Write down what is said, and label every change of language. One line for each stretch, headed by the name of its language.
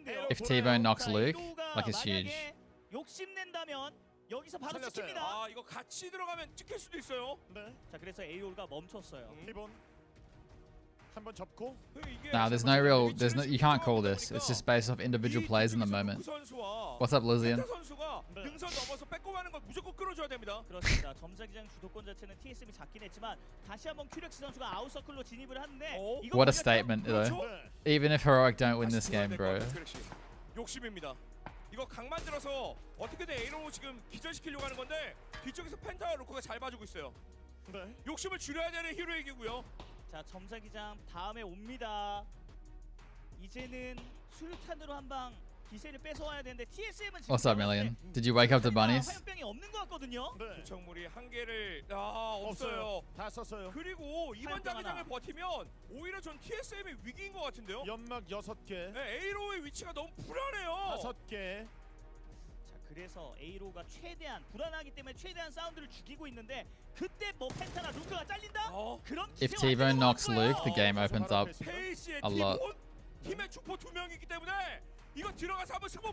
English: If T-Bone knocks Luke, like, it's huge.
Korean: 욕심낸다면 여기서 바로 찍힙니다. 아, 이거 같이 들어가면 찍힐 수도 있어요. 자, 그래서 에이올가 멈췄어요.
English: Nah, there's no, you can't call this. It's just based off individual plays in the moment. What's up, Lysian?
Korean: 그렇습니다. 점자기장 주도권 자체는 TSM이 잡긴 했지만 다시 한번 큐렉스 선수가 아웃서클로 진입을 하는데
English: What a statement, though. Even if Heroic don't win this game, bro.
Korean: 욕심입니다. 이거 각만 들어서 어떻게든 A로 지금 기절시키려고 하는 건데 뒤쪽에서 펜타와 로커가 잘 봐주고 있어요. 욕심을 줄여야 되는 히로에게고요. 자, 점자기장 다음에 옵니다. 이제는 수류탄으로 한방 기세를 뺏어와야 되는데 TSM은 지금
English: What's up, Million? Did you wake up the bunnies?
Korean: 화염병이 없는 것 같거든요. 구청물이 한 개를 없어요. 다 썼어요. 그리고 이번 자기장을 버티면 오히려 전 TSM이 위기인 것 같은데요. 연막 6개. 네, A로의 위치가 너무 불안해요. 5개. 그래서 A로가 최대한 불안하기 때문에 최대한 사운드를 죽이고 있는데 그때 뭐 펜타나 루크가 잘린다? 그럼
English: If T-Bone knocks Luke, the game opens up a lot.
Korean: 팀의 주포 2명이기 때문에 이거 들어가서 한번 승부